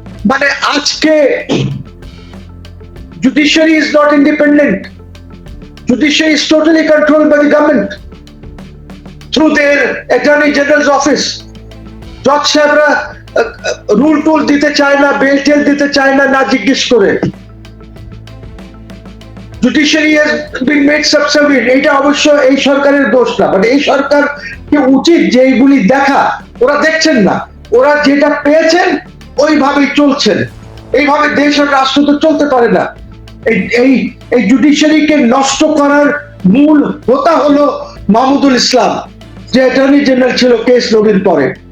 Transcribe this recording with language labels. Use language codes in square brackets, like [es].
[bn] মানে আজকে [en] judiciary is not independent. Judiciary is totally controlled by the government through their Attorney General's office. [bn] জজ সাহেবরা rule টুল দিতে চায় না, বেল টেল দিতে চায় না, না জিজ্ঞেস করে। [en] Judiciary has been made subservient. [bn] এটা অবশ্য এই সরকারের দোষ না, বাট এই সরকার কি উচিত যে এইগুলি দেখা, ওরা দেখছেন না। ওরা যেটা পেয়েছেন ওইভাবেই চলছেন। এইভাবে দেশ আর রাষ্ট্র তো চলতে পারে না। এই জুডিশিয়ারিকে নষ্ট করার মূল হোতা হলো মাহমুদুল ইসলাম, যে অ্যাটর্নি জেনারেল ছিল কেস নবীর পরে।